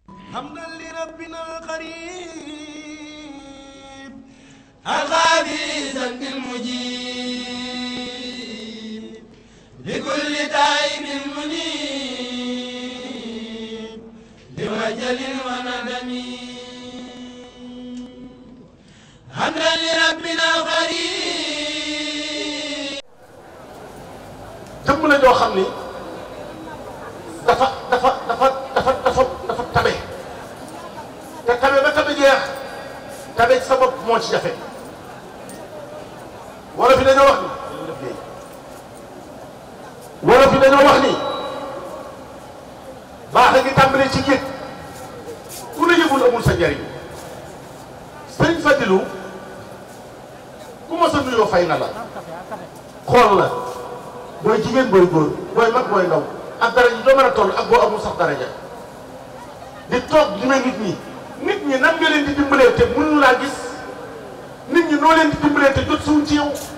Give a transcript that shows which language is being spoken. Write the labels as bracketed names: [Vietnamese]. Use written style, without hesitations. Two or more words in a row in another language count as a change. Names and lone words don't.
[Arabic] حمدا لربنا القريب الغافي ذنب المجيب لكل تائب منيب لوجل وندم حمدا لربنا القريب [Wolof] jëmm la joo xam ni dafa tabe te tabe ba tabe jeex tabe ci sa bopp moo ci jafe wala fi dañoo wax ni baax a ngi tàmbalee ci géej ku la yëgul amul sa njariñ sëriñ Fadilou ku ma sa nuyoo fay na la xool la booy jigéen booy góor booy mag booy ndaw ak daraja doo mën a toll ak boo amul sax daraja di toog li may nit ñi nan nga leen di dimbalee te mënu laa gis nit ñi noo leen di dimbalee te jot suñ ci yow